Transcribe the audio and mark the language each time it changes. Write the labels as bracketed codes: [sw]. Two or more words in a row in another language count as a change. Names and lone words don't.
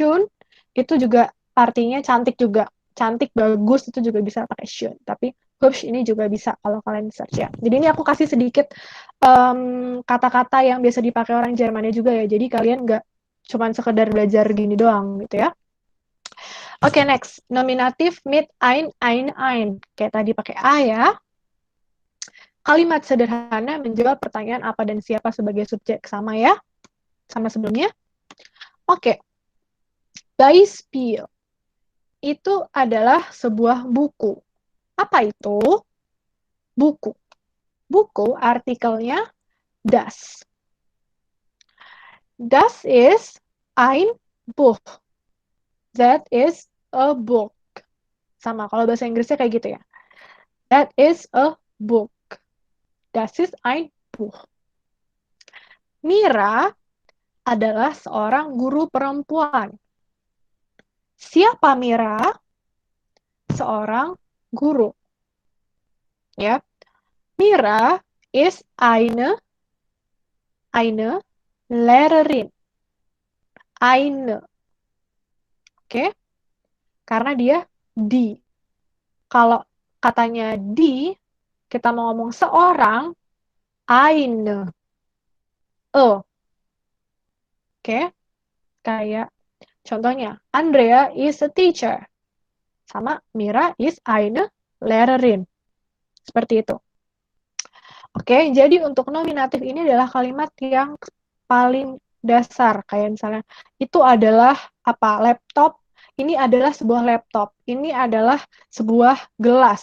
[id] Schön itu juga artinya cantik juga. cantik, bagus, itu juga bisa pakai schön. Tapi hübsch ini juga bisa kalau kalian search ya. Jadi ini aku kasih sedikit kata-kata yang biasa dipakai orang Jermannya juga ya. Jadi kalian nggak cuman sekedar belajar gini doang gitu ya. Oke, next. Nominatif mit ein. Kayak tadi pakai a ya. Kalimat sederhana menjawab pertanyaan apa dan siapa sebagai subjek. Sama ya. Sama sebelumnya. Oke. Beispiel. Itu adalah sebuah buku. Apa itu? Buku. Buku artikelnya das. [de] Das ist ein Buch. [en] That is a book. [id] Sama, kalau bahasa Inggrisnya kayak gitu ya. [en] That is a book. [de] Das ist ein Buch. [id] Mira adalah seorang guru perempuan. Siapa Mira? Seorang guru. [de] Ya. Mira is eine Lehrerin. [id] Eine. Oke? Karena dia di. Kalau katanya di, kita mau ngomong seorang, eine. Oke? Kayak contohnya, [en] Andrea is a teacher. [de] Sama Mira is eine Lehrerin. [id] Seperti itu. Oke, jadi untuk nominatif ini adalah kalimat yang paling dasar. Kayak misalnya, itu adalah apa? Laptop. Ini adalah sebuah laptop. Ini adalah sebuah gelas.